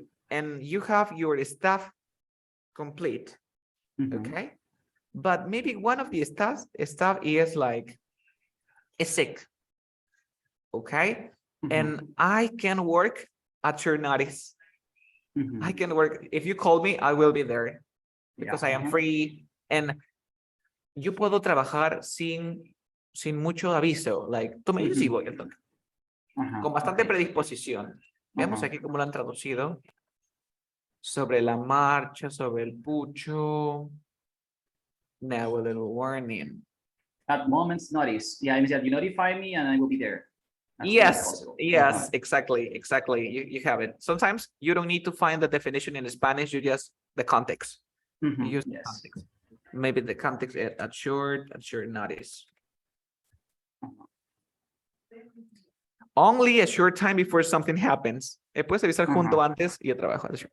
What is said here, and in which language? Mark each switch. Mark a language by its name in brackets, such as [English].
[English] And you have your staff complete. Okay. But maybe one of the staff is like is sick. Okay. And I can work at short notice. I can work. If you call me, I will be there because I am free. [Spanish] And yo puedo trabajar sin mucho aviso. Like, tú me dices y voy al toque. Con bastante predisposición. Veamos aquí cómo lo han traducido. Sobre la marcha, sobre el pucho. [English] Now a little warning. At moment's notice. Yeah, I mean, you notify me and I will be there. Yes, yes, exactly. You have it. Sometimes you don't need to find the definition in Spanish. You just the context. You use the context. Maybe the context at short notice. Only a short time before something happens. [Spanish] Puedes avisar junto antes y el trabajo.